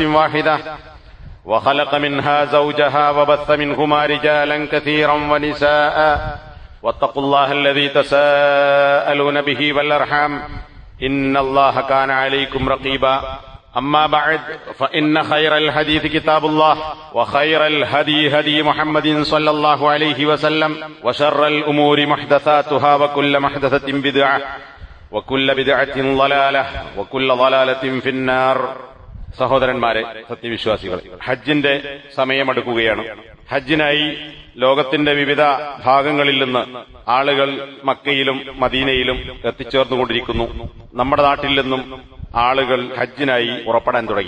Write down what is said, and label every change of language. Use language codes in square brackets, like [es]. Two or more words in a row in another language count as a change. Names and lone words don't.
[ar] واحدة وخلق منها زوجها وبث منهما رجالا كثيرا ونساء واتقوا الله الذي تساءلون به والأرحام إن الله كان عليكم رقيبا أما بعد فإن خير الحديث كتاب الله وخير الهدي هدي محمد صلى الله عليه وسلم وشر الأمور محدثاتها وكل محدثة بدعة وكل بدعة ضلالة وكل ضلالة في النار. [ml] സഹോദരന്മാരെ, സത്യവിശ്വാസികൾ, ഹജ്ജിന്റെ സമയമെടുക്കുകയാണ്. ഹജ്ജിനായി ലോകത്തിന്റെ വിവിധ ഭാഗങ്ങളിൽ നിന്ന് ആളുകൾ മക്കയിലും മദീനയിലും എത്തിച്ചേർന്നുകൊണ്ടിരിക്കുന്നു. നമ്മുടെ നാട്ടിൽ നിന്നും ആളുകൾ ഹജ്ജിനായി പുറപ്പെടാൻ തുടങ്ങി.